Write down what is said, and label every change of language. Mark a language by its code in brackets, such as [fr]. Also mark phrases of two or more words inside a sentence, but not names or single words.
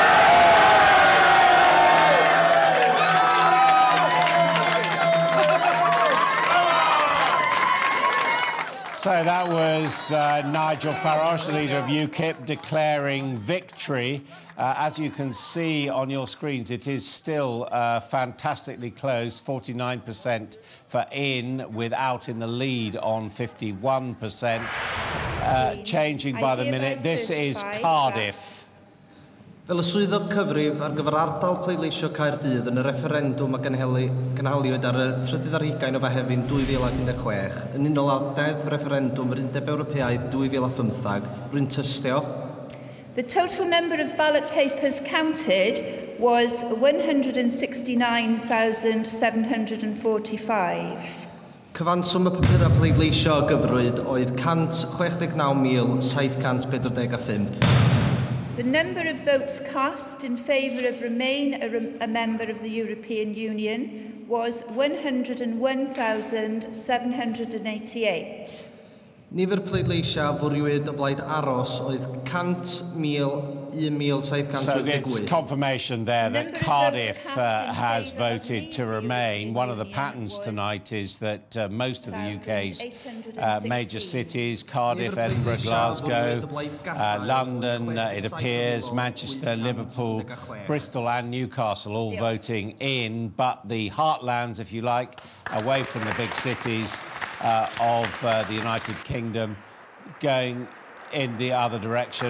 [en] So that was Nigel Farage, the leader of UKIP, declaring victory. As you can see on your screens, it is still fantastically close, 49% for in, with out in the lead on 51%. Changing by the minute. This is Cardiff. [cy] Fel y swyddog cyfrif ar gyfer ardal pleidleisio Caerdydd yn y referendwm a gynhaliwyd ar y 3 ar 20 o Fehefin 2016, yn unol â deddf referendwm yr Undeb Ewropeaidd 2015, rwy'n tystio. [en] The total number of ballot papers counted was 169,745. [cy] Cyfanswm y papurau pleidleisio a gyfrwyd oedd 169,745. [en] The number of votes cast in favour of Remain a member of the European Union was 101,788. [cy] Nifer pleidleisio a fwriwyd o blaid aros oedd 100,750. [en] So it's confirmation there that Cardiff has voted to remain. One of the patterns tonight is that most of the UK's major cities, Cardiff, Edinburgh, Glasgow, London, it appears, Manchester, Liverpool, Bristol and Newcastle all voting in, but the heartlands, if you like, away from the big cities of the United Kingdom going in the other direction.